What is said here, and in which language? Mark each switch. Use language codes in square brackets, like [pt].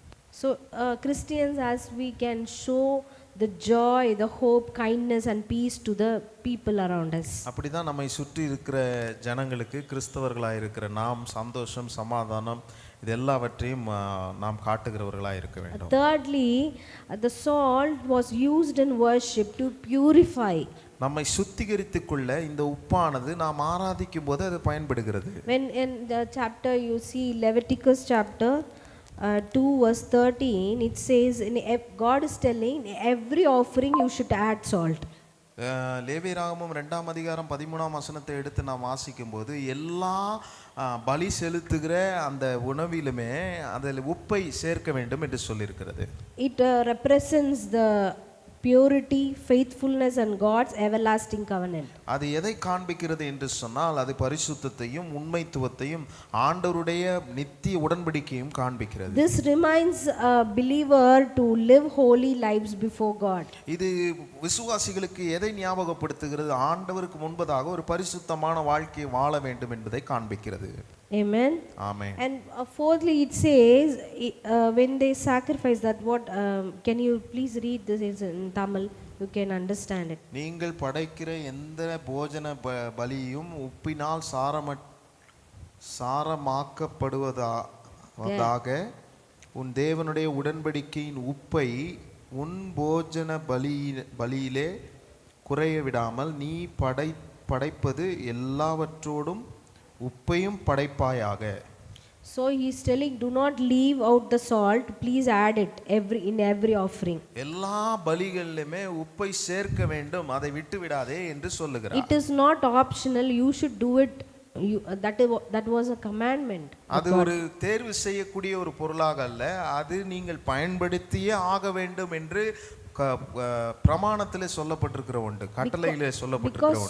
[en] So Christians, as we can show the joy, the hope, kindness and peace to the people around us. [ta] அப்படிதான் நம்மை சுற்றி இருக்கிற ஜனங்களுக்கு, கிறிஸ்தவர்களாய் இருக்கிற நாம் சந்தோஷம், சமாதானம் இது எல்லாவற்றையும் நாம் காட்டுகிறவர்களாய் இருக்க வேண்டும். [en] Thirdly, the salt was used in worship to purify. [ta] நம்மை சுத்திகரித்துக் கொள்ள இந்த உப்பானது நாம் ஆராதிக்கும் போது அது பயன்படுகிறது. [en] When in the chapter you see Leviticus chapter 2 verse 13, it says God is telling every offering you should add salt. [ta] லேவியராகமம் 2ஆம் அதிகாரம் 13ஆம் வசனத்தை எடுத்து நாம் வாசிக்கும்போது எல்லா பலி செலுத்துகிற அந்த உணவிலுமே அதில் உப்பை சேர்க்க வேண்டும் என்று சொல்லியிருக்கிறது. [en] It represents the purity, faithfulness and God's everlasting covenant. [ta] அது எதை காண்பிக்கிறது என்று சொன்னால் அது பரிசுத்தத்தையும் உண்மைத்துவத்தையும் ஆண்டவருடைய நித்திய உடன்படிக்கையும் காண்பிக்கிறது. [en] This reminds a believer to live holy lives before God. [ta] இது விசுவாசிகளுக்கு எதை ஞாபகப்படுத்துகிறது? ஆண்டவருக்கு முன்பதாக ஒரு பரிசுத்தமான வாழ்க்கையை வாழ வேண்டும் என்பதை காண்பிக்கிறது. [en] Amen. [ta] Amen. [en] And fourthly, it says when they sacrifice that, what can you please read this in Tamil? You can understand it. [ta] நீங்கள் படைக்கிற எந்த போஜன பலியும் உப்பினால் சாரமாக்கப்படுவதாக உன் தேவனுடைய உடன்படிக்கையின் உப்பை உன் போஜன பலியிலே குறைய விடாமல் நீ படைப்பது எல்லாவற்றோடும் உப்பையும் படைப்பாயாக. [en] So he is telling, do not leave out the salt, please add it in every offering. [ta] எல்லா பலிகளிலுமே உப்பை சேர்க்க வேண்டும், அதை விட்டு விடாதே என்று சொல்லுகிறார். [en] It is not optional, you should do it. That was a commandment. [ta] அது ஒரு தேர்வு செய்யக்கூடிய ஒரு பொருளாக அல்ல, அது நீங்கள் பயன்படுத்தியே ஆக வேண்டும் என்று பிரமாணத்திலே சொல்லப்பட்டிருக்கிற ஒன்று, கட்டளையிலே சொல்லப்பட்டிருக்கிற ஒன்று.